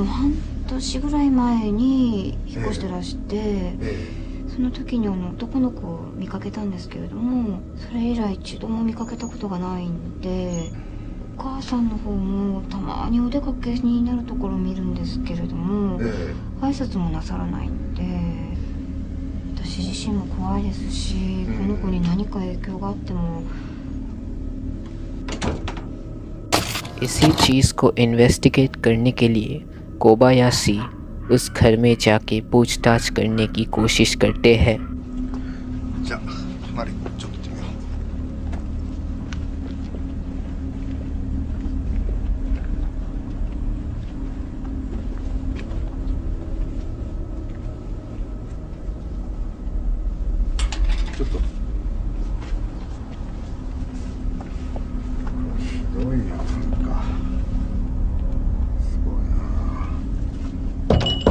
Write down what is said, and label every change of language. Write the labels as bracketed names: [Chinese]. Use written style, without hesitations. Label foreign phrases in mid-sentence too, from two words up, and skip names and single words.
[Japanese] 半年ぐらい前に引っ越してらして、その時に男の子を見かけたんですけれども、それ以来一度も見かけたことがないんで、お母さんの方もたまにお出かけになるところを見るんですけれども、挨拶もなさらないんで、私自身も怖いですし、この子に何か影響があっても。 [Hindi] इसी चीज़ को इन्वेस्टिगेट करने के लिए कोबायाशी उस घर में जाके पूछताछ करने की कोशिश करते हैं। [Japanese] じゃあ隣ちょっと行ってみようちょっとひどいな、なんかすごいな。